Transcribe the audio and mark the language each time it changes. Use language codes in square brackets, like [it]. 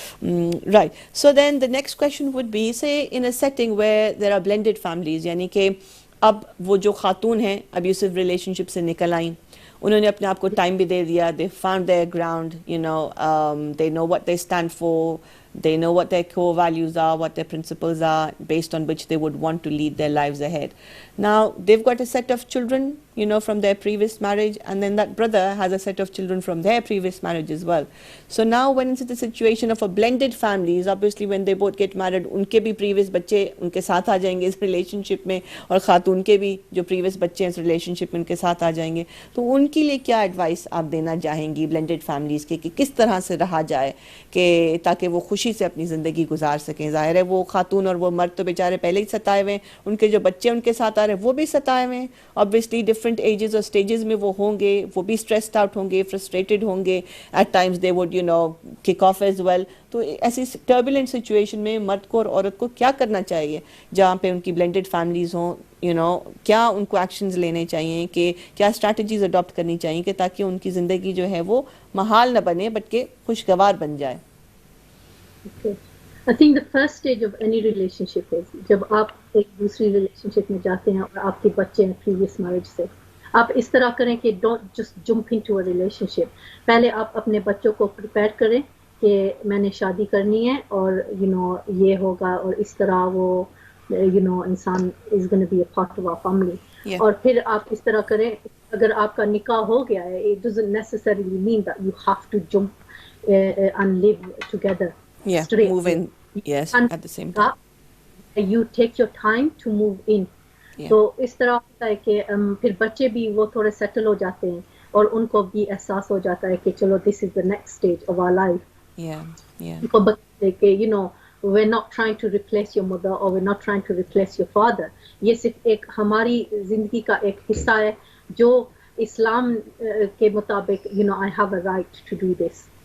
[en] right, so then the next question would be, say in a setting where there are blended families, [hi] यानी कि अब वो जो खातून हैं अब्यूसिव रिलेशनशिप से निकल आई, उन्होंने अपने आप को टाइम भी दे दिया, [en] They found their ground, they know what they stand for, they know what their core values are, what their principles are, based on which they would want to lead their lives ahead. Now they've got a set of children, from their previous marriage, and then that brother has a set of children from their previous marriage as well. So now when it's the situation of a blended families, obviously when they both get married, [hi] उनके भी previous बच्चे उनके साथ आ जाएंगे इस relationship में, और खातून के भी जो previous बच्चे हैं इस relationship में उनके साथ आ जाएंगे. तो उनके लिए क्या advice आप देना चाहेंगी blended families के, कि किस तरह से रहा जाए कि ताकि वो खुशी से अपनी ज़िंदगी गुजार सकें. ज़ाहिर है वो खातून और वो मर्द तो बेचारे पहले ही सताए हुए हैं, उनके जो बच्चे उनके साथ आ रहे हैं वो भी सताए हुए हैं, ऑब्वियसली डिफरेंट एजेस और स्टेजेस में वो होंगे, वो भी स्ट्रेस्ड आउट होंगे, फ्रस्ट्रेटेड होंगे, [en] At times they would kick off as well. [hi] तो ऐसी टर्बुलेंट सिचुएशन में मर्द को और औरत को क्या करना चाहिए जहाँ पे उनकी ब्लेंडेड फैमिलीज़ हों, क्या उनको एक्शंस लेने चाहिए, कि क्या स्ट्रैटेजीज अडॉप्ट करनी चाहिए कि ताकि उनकी ज़िंदगी जो है वो महाल न बने बल्कि खुशगवार बन जाए. [en] Okay. I think the first stage of any relationship is [hi] जब आप एक दूसरी relationship में जाते हैं और आपके बच्चे हैं previous marriage से, आप इस तरह करें कि [en] don't just jump into a relationship. [hi] पहले आप अपने बच्चों को prepare करें कि मैंने शादी करनी है और ये होगा और इस तरह वो इंसान [en] is going to be a part of our family. Yeah. [hi] और फिर आप इस तरह करें, अगर आपका निकाह हो गया है, [en] it doesn't necessarily mean that you have to jump and live together. Yeah, straight move in. Yes, and at the same time. You take your time to move in. Yeah. [hi] तो इस तरह होता है कि फिर बच्चे भी वो थोड़े सेटल हो जाते हैं और उनको भी एहसास हो जाता है कि चलो [en] this is the next stage of our life. Yeah, yeah. [hi] उनको बच्चे कि [en] we're not trying to replace your mother or we're not trying to replace your father. [hi] ये सिर्फ एक हमारी जिंदगी का एक हिस्सा है जो इस्लाम के मुताबिक [en] I have a right to do this.